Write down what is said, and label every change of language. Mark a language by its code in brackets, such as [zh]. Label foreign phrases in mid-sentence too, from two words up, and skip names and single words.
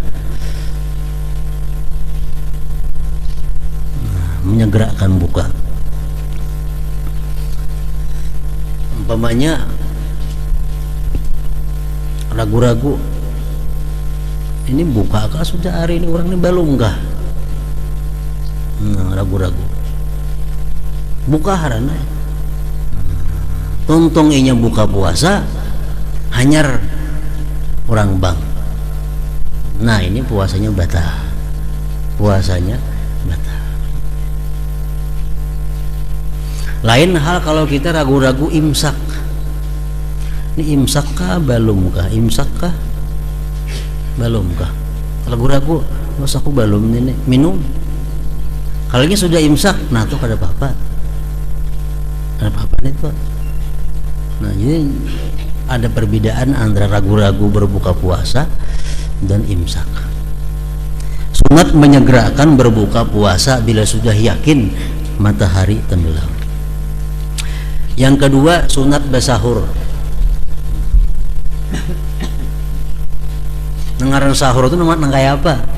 [bjn] Menyegerakan buka, umpamanya ragu-ragu, ini buka kah sudah hari ini, orang ini belum kah, ragu-ragu, buka harana, tontong inya buka puasa hanyar orang bang. [id] Nah, ini puasanya batal, puasanya batal. Lain hal kalau kita ragu-ragu imsak, ini imsak kah belum kah, imsak kah belum kah, ragu-ragu, mas aku belum ini minum. Kalau ini sudah imsak, nah itu ada apa-apa, ada apa-apa itu. Nah, jadi ada perbedaan antara ragu-ragu berbuka puasa dan imsak. Sunat menyegerakan berbuka puasa bila sudah yakin matahari tenggelam. Yang kedua, sunat bersahur. [bjn] Ngaran sahur itu namanya kayak apa?